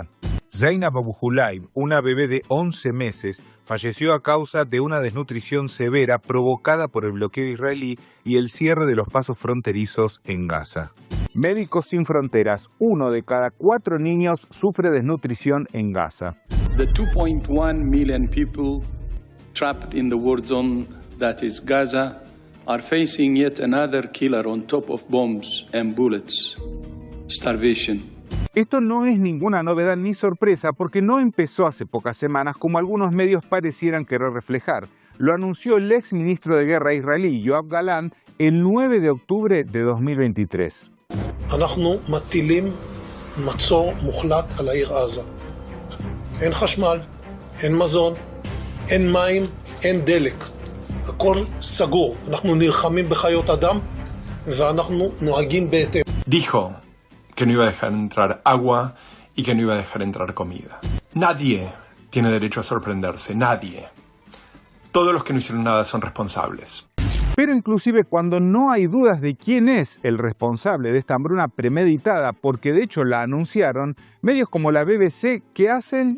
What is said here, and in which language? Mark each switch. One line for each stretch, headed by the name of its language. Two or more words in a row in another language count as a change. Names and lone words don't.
Spanish: Zainab Abu Hulaim, una bebé de 11 meses, falleció a causa de una desnutrición severa provocada por el bloqueo israelí y el cierre de los pasos fronterizos en Gaza. Médicos Sin Fronteras, 1 de cada 4 niños sufre desnutrición en Gaza.
English: The 2.1 million people trapped in the war zone that is Gaza are facing yet another killer on top of bombs and bullets. Starvation.
Spanish: Esto no es ninguna novedad ni sorpresa porque no empezó hace pocas semanas como algunos medios parecieran querer reflejar. Lo anunció el ex ministro de Guerra israelí, Yoav Galant, el 9 de octubre de 2023.
Hebrew: אנחנו מטילים מצור מוחלט על העיר עזה. אין חשמל, אין מזון, אין מים, אין דלק. הכל סגור. אנחנו נלחמים בחיות אדם ואנחנו נוהגים בהתאם.
Spanish: Dijo que no iba a dejar entrar agua y que no iba a dejar entrar comida. Nadie tiene derecho a sorprenderse, nadie. Todos los que no hicieron nada son responsables. Pero inclusive cuando no hay dudas de quién es el responsable de esta hambruna premeditada, porque de hecho la anunciaron, medios como la BBC, ¿qué hacen?